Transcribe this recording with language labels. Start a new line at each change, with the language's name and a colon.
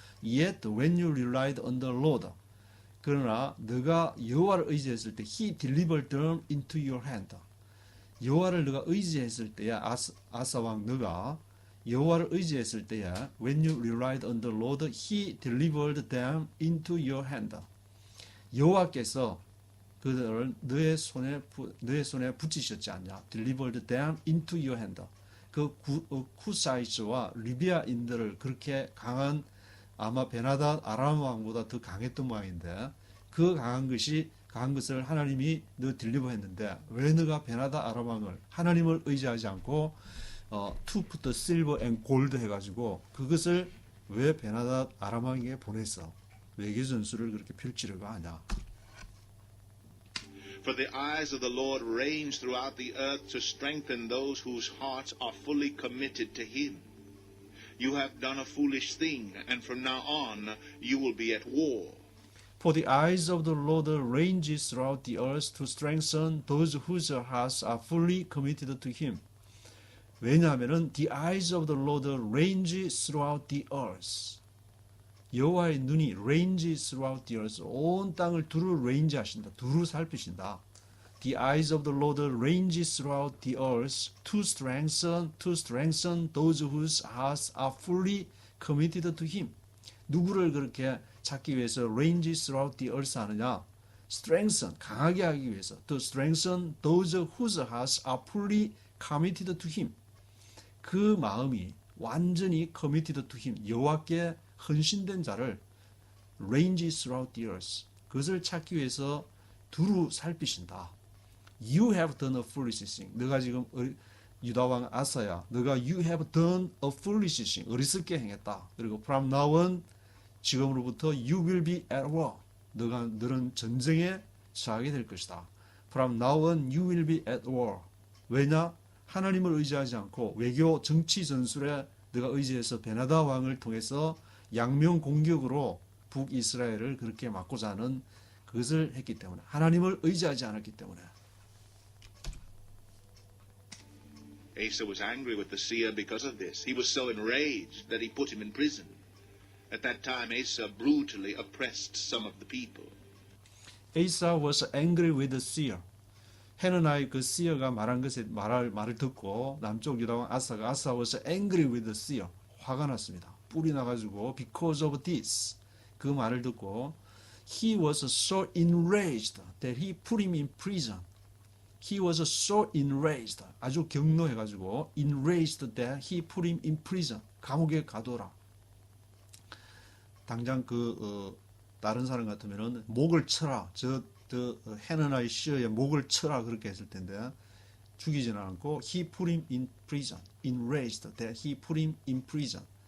English: Yet when you relied on the Lord,
Korean: 그러나 너가 여호와를 의지했을 때
English: He delivered them into your hand.
Korean: 여호와를 너가 의지했을 때야,
English: 아사왕 너가 여호와를 의지했을 때야, when you relied on the Lord, He delivered them into your hand.
Korean: 여호와께서 그들을 너의 손에 붙이셨지 않냐?
English: Delivered them into your hand.
Korean: 그 쿠사이츠와 리비아인들을 그렇게 강한, 아마 벤하닷 아람 왕보다 더 강했던 모양인데, 그 강한 것을 하나님이 너 딜리버했는데, 왜 너가 벤하닷 아람 왕을 하나님을 의지하지 않고
English: to put the silver and gold
Korean: 해가지고 그것을 왜 벤하닷 아람 왕에게 보냈어? 외교 전술을 그렇게 펼치려고 하냐?
English: For the eyes of the Lord range throughout the earth to strengthen those whose hearts are fully committed to Him. You have done a foolish thing, and from now on you will be at war. For the eyes of the Lord ranges throughout the earth to strengthen those whose hearts are fully committed to Him.
Korean: 왜냐하면은
English: the eyes of the Lord range throughout the earth.
Korean: 여호와의 눈이
English: range throughout the earth,
Korean: 온 땅을 두루 range 하신다. 두루 살피신다.
English: The eyes of the Lord range throughout the earth to strengthen those whose hearts are fully committed to Him.
Korean: 누구를 그렇게 찾기 위해서
English: range throughout the earth
Korean: 하느냐? strengthen, 강하게 하기 위해서.
English: To strengthen those whose hearts are fully committed to Him.
Korean: 그 마음이 완전히
English: committed to Him,
Korean: 여호와께 헌신된 자를
English: range throughout the earth,
Korean: 그것을 찾기 위해서 두루 살피신다.
English: You have done a foolish thing.
Korean: 너가 지금 유다왕 아사야, 너가
English: you have done a foolish thing,
Korean: 어리석게 행했다. 그리고
English: from now on,
Korean: 지금으로부터
English: you will be at war.
Korean: 너는 전쟁에 처하게 될 것이다.
English: From now on, you will be at war.
Korean: 왜냐? 하나님을 의지하지 않고 외교 정치 전술에 너가 의지해서 벤하닷 왕을 통해서 양명 공격으로 북이스라엘을 그렇게 막고자 하는 그것을 했기 때문에, 하나님을 의지하지 않았기 때문에.
English: Asa was angry with the seer because of this. He was so enraged that he put him in prison. At that time, Asa brutally oppressed some of the people. Asa was angry with the seer.
Korean: 헤느나의 그 seer가 말한 것에 말을 듣고 남쪽 유다왕 아사
English: was angry with the seer.
Korean: 화가 났습니다. 뿔이 나가지고
English: because of this,
Korean: 그 말을 듣고
English: he was so enraged that he put him in prison. He was so enraged,
Korean: 아주 격노해가지고
English: enraged that he put him in prison,
Korean: 감옥에 가둬라. 당장 다른 사람 같으면은 목을 쳐라, 저 헤느나의 시어의 목을 쳐라 그렇게 했을 텐데 죽이지는 않고
English: he put him in prison, enraged that he put him in prison.